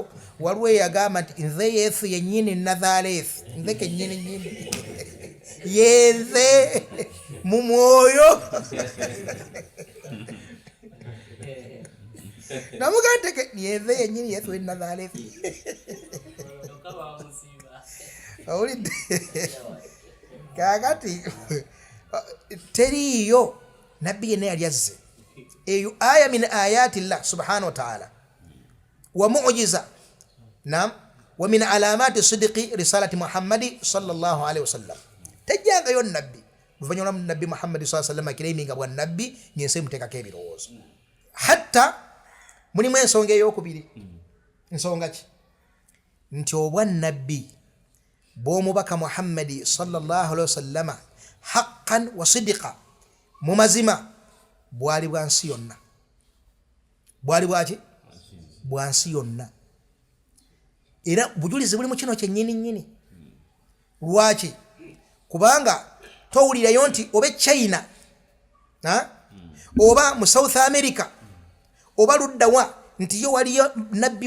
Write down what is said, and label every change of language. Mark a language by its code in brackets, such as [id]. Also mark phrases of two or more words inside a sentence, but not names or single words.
[lg] Waliwo eyagamba nti nze Yesu yennyini Nazareth, nze kennyini yenze mu mwoyo namuganteke yenze yennyini Yesu we Nazareth. Awulidde kakati teriyo nabbi yenna yali azze. [ar] Eyo آية من آيات الله سبحانه وتعالى ومعجزة ومن علامات صدق رسالة محمد صلى الله عليه وسلم. [lg] Tejjangayo nabbi luvannyuma nabbi Muhammadi [ar] صلى الله عليه وسلم [lg] akireiminga bwa nabbi nyense muteekako ebirowoozo. Hatta mulimu ensonga ey'okubiri. Ensonga ki? Nti obwa nabbi bw'omubaka Muhammadi [ar] صلى الله عليه وسلم حقا وصدقا, [lg] mu mazima bwali bwa nsi yonna. Bwali bwaki? Bwa nsi yonna. Era bujulizi buli mu kino kyennyini. Lwaki? Kubanga towulirayo nti oba China oba mu South America oba luddawa nti yo waliyo nabbi